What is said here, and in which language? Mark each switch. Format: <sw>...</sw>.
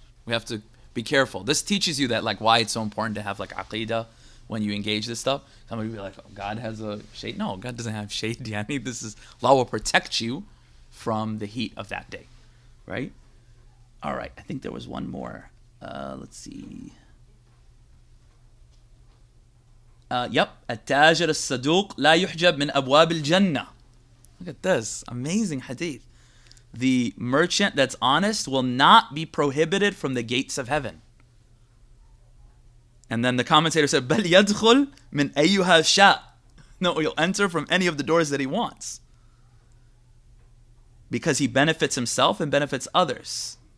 <en>We have to be careful. This teaches you that, like, why it's so important to have like aqidah when you engage this stuff. Somebody will be like, "Oh, God has a shade." No, God doesn't have shade. This is, Allah will protect you from the heat of that day, right? All right, I think there was one more. Let's see. Yep.</en> <ar>التاجر الصدوق لا يحجب من أبواب الجنة.</ar> <en>Look at this amazing hadith. The merchant that's honest will not be prohibited from the gates of heaven. And then the commentator said,</en> <ar>بل يدخل من أيها شاء.</ar> <en>No, he'll enter from any of the doors that he wants, because he benefits himself and benefits others.</en>